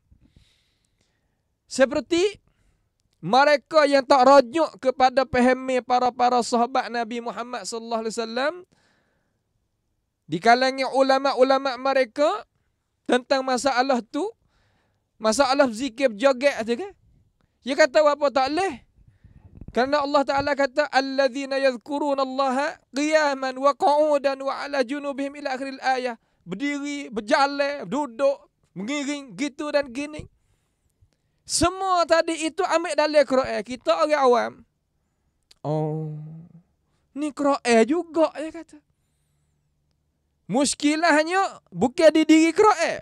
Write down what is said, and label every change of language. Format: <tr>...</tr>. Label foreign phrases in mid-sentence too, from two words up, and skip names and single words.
<ms>Seperti mereka yang tak rajuk kepada faham para sahabat Nabi Muhammad</ms> <ar>صلى الله عليه وسلم</ar> <ms>di kalangan ulama-ulama mereka tentang masalah tu, masalah zikir berjoget aja kan. Dia kata apa tak leh? Kerana Allah Taala kata</ms> <ar>الذين يذكرون الله قياما وقعودا وعلى جنوبهم إلى آخر الآية.</ar> <ms>Berdiri, berjalan, duduk, mengiring gitu dan gini. Semua tadi itu ambil dalil Quran. Kita orang awam. Oh, ni Quran juga dia kata. Muskilahnya bukan di diri Quran.</ms>